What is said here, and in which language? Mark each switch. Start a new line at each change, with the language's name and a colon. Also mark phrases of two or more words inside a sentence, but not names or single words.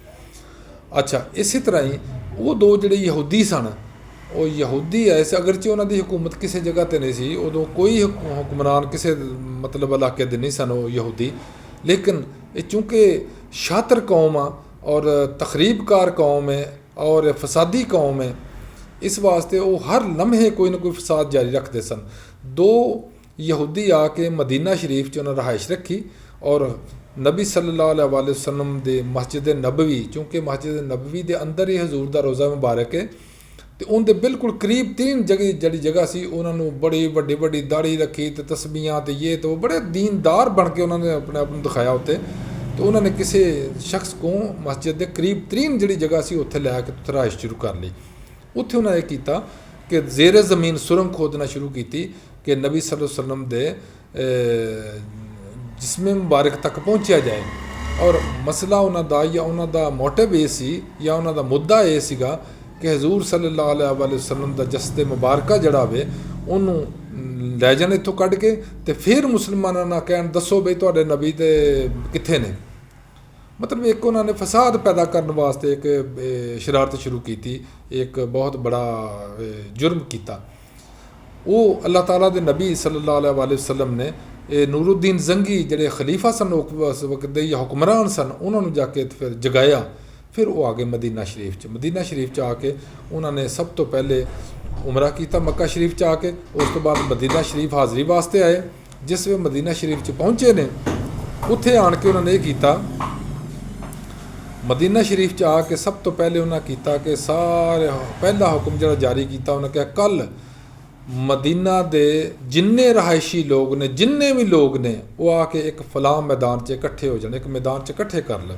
Punjabi: ਅੱਛਾ, ਇਸੇ ਤਰ੍ਹਾਂ ਹੀ ਉਹ ਦੋ ਜਿਹੜੇ ਯਹੂਦੀ ਸਨ, ਉਹ ਯਹੂਦੀ ਆਏ ਸੀ, ਅਗਰਚੇ ਉਹਨਾਂ ਦੀ ਹਕੂਮਤ ਕਿਸੇ ਜਗ੍ਹਾ 'ਤੇ ਨਹੀਂ ਸੀ ਉਦੋਂ, ਕੋਈ ਹੁਕਮਰਾਨ ਕਿਸੇ ਮਤਲਬ ਇਲਾਕੇ ਦੇ ਨਹੀਂ ਸਨ ਉਹ ਯਹੂਦੀ, ਲੇਕਿਨ ਇਹ ਚੂँकि ਸ਼ਾਤਰ ਕੌਮ ਆ ਔਰ ਤਖਰੀਬਕਾਰ ਕੌਮ ਹੈ ਔਰ ਫਸਾਦੀ ਕੌਮ ਹੈ, ਇਸ ਵਾਸਤੇ ਉਹ ਹਰ ਲਮਹੇ ਕੋਈ ਨਾ ਕੋਈ ਫਸਾਦ ਜਾਰੀ ਰੱਖਦੇ ਸਨ। ਦੋ ਯਹੂਦੀ ਆ ਕੇ ਮਦੀਨਾ ਸ਼ਰੀਫ 'ਚ ਉਹਨਾਂ ਰਹਾਇਸ਼ ਰੱਖੀ, ਔਰ ਨਬੀ
Arabic: صلى الله عليه وسلم
Punjabi: ਦੇ ਮਸਜਿਦ ਨਬਵੀ, ਚੂँकि ਮਸਜਿਦ ਨਬਵੀ ਦੇ ਅੰਦਰ ਹੀ ਹਜ਼ੂਰ ਦਾ ਰੋਜ਼ਾ ਮੁਬਾਰਕ ਹੈ, ਤੇ ਉਹਦੇ ਬਿਲਕੁਲ ਕਰੀਬ 3 ਜਿਹੜੀ ਜਗ੍ਹਾ ਸੀ, ਉਹਨਾਂ ਨੂੰ ਬੜੀ ਵੱਡੀ ਦਾੜੀ ਰੱਖੀ ਤੇ ਤਸਬੀਹਾਂ ਤੇ ਇਹ ਤੇ ਉਹ ਬੜੇ ਦੀਨਦਾਰ ਬਣ ਕੇ ਉਹਨਾਂ ਨੇ ਆਪਣੇ ਆਪ ਨੂੰ ਦਿਖਾਇਆ ਉੱਤੇ। ਤੇ ਉਹਨਾਂ ਨੇ ਕਿਸੇ ਸ਼ਖਸ ਕੋ ਮਸਜਿਦ ਦੇ ਕਰੀਬ 3 ਜਿਹੜੀ ਜਗ੍ਹਾ ਸੀ ਉੱਥੇ ਲੈ ਕੇ ਉੱਥੇ ਰਹਾਇਸ਼ ਸ਼ੁਰੂ ਕਰ ਲਈ। ਉੱਥੇ ਉਹਨਾਂ ਨੇ ਕੀਤਾ ਕਿ ਜ਼ੇਰੇ ਜ਼ਮੀਨ ਸੁਰੰਗ ਖੋਦਣਾ ਸ਼ੁਰੂ ਕੀਤੀ ਕਿ ਨਬੀ
Arabic: صلى الله عليه وسلم
Punjabi: ਦੇ ਜਿਸਮ ਮੁਬਾਰਕ ਤੱਕ ਪਹੁੰਚਿਆ ਜਾਏ। ਔਰ ਮਸਲਾ ਉਹਨਾਂ ਦਾ ਜਾਂ ਉਹਨਾਂ ਦਾ ਮੋਟਿਵ ਇਹ ਸੀ ਜਾਂ ਉਹਨਾਂ ਦਾ ਮੁੱਦਾ ਇਹ ਸੀਗਾ ਕਿ ਹਜ਼ੂਰ
Arabic: صلى الله عليه وسلم
Punjabi: ਦਾ ਜਸਦ ਮੁਬਾਰਕਾ ਜਿਹੜਾ ਵੇ ਉਹਨੂੰ ਲੈ ਜਾਣ ਇੱਥੋਂ ਕੱਢ ਕੇ, ਤੇ ਫਿਰ ਮੁਸਲਮਾਨਾਂ ਨਾਲ ਕਹਿਣ ਦੱਸੋ ਬਈ ਤੁਹਾਡੇ ਨਬੀ ਤੇ ਕਿੱਥੇ ਨੇ। ਮਤਲਬ ਇੱਕ ਉਹਨਾਂ ਨੇ ਫਸਾਦ ਪੈਦਾ ਕਰਨ ਵਾਸਤੇ ਇੱਕ ਸ਼ਰਾਰਤ ਸ਼ੁਰੂ ਕੀਤੀ, ਇੱਕ ਬਹੁਤ ਬੜਾ ਜੁਰਮ ਕੀਤਾ। ਉਹ ਅੱਲਾਹ ਤਾਲਾ ਦੇ ਨਬੀ
Arabic: صلى الله عليه وسلم
Punjabi: ਨੇ ਇਹ ਨੂਰੁद्दीन ਜ਼ੰਗੀ ਜਿਹੜੇ ਖਲੀਫਾ ਸਨ ਉਸ ਵਕਤ ਦੇ ਜਾਂ ਹੁਕਮਰਾਨ ਸਨ, ਉਹਨਾਂ ਨੂੰ ਜਾ ਕੇ ਫਿਰ ਜਗਾਇਆ। ਫਿਰ ਉਹ ਆ ਗਏ ਮਦੀਨਾ ਸ਼ਰੀਫ 'ਚ। ਮਦੀਨਾ ਸ਼ਰੀਫ 'ਚ ਆ ਕੇ ਉਹਨਾਂ ਨੇ ਸਭ ਤੋਂ ਪਹਿਲੇ ਉਮਰਾ ਕੀਤਾ ਮੱਕਾ ਸ਼ਰੀਫ 'ਚ ਆ ਕੇ, ਉਸ ਤੋਂ ਬਾਅਦ ਮਦੀਨਾ ਸ਼ਰੀਫ ਹਾਜ਼ਰੀ ਵਾਸਤੇ ਆਏ। ਜਿਸ ਵੇ ਮਦੀਨਾ ਸ਼ਰੀਫ 'ਚ ਪਹੁੰਚੇ ਨੇ, ਉੱਥੇ ਆਣ ਕੇ ਉਹਨਾਂ ਨੇ ਇਹ ਕੀਤਾ, ਮਦੀਨਾ ਸ਼ਰੀਫ 'ਚ ਆ ਕੇ ਸਭ ਤੋਂ ਪਹਿਲੇ ਉਹਨਾਂ ਕੀਤਾ ਕਿ ਸਾਰੇ ਪਹਿਲਾ ਹੁਕਮ ਜਿਹੜਾ ਜਾਰੀ ਕੀਤਾ, ਉਹਨਾਂ ਕਿਹਾ ਕੱਲ੍ਹ ਮਦੀਨਾ ਦੇ ਜਿੰਨੇ ਰਹਾਇਸ਼ੀ ਲੋਕ ਨੇ, ਜਿੰਨੇ ਵੀ ਲੋਕ ਨੇ, ਉਹ ਆ ਕੇ ਇੱਕ ਫਲਾਂ ਮੈਦਾਨ 'ਚ ਇਕੱਠੇ ਹੋ ਜਾਣ, ਇੱਕ ਮੈਦਾਨ 'ਚ ਇਕੱਠੇ ਕਰ ਲੈ।